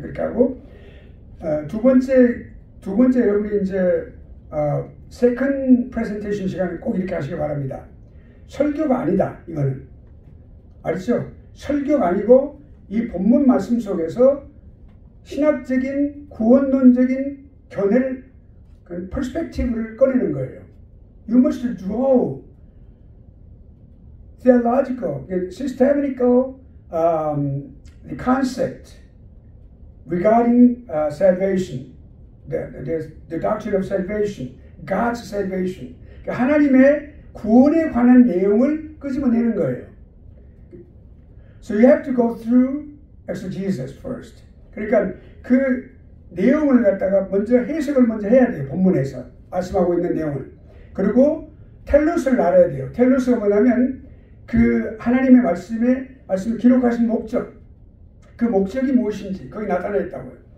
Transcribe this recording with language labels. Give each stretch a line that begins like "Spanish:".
Korean: 그렇게 하고 두 번째 여러분이 이제 세컨 프레젠테이션 시간에 꼭 이렇게 하시길 바랍니다. 설교가 아니다. 이거는 알죠? 설교가 아니고 이 본문 말씀 속에서 신학적인 구원론적인 견해를 그 퍼스펙티브를 꺼내는 거예요.
English: You must draw theological, systematical the concept regarding salvation, the doctrine of salvation, God's salvation.
Korean: 그러니까 하나님의 구원에 관한 내용을 끄집어내는 거예요.
English: So you have to go through exegesis first.
Korean: 그러니까 그 내용을 갖다가 먼저 해석을 먼저 해야 돼요. 본문에서 말씀하고 있는 내용을. 그리고 텔로스를 알아야 돼요. 텔로스가 뭐냐면 그 하나님의 말씀을 기록하신 목적, 그 목적이 무엇인지 거기 나타나 있다고요.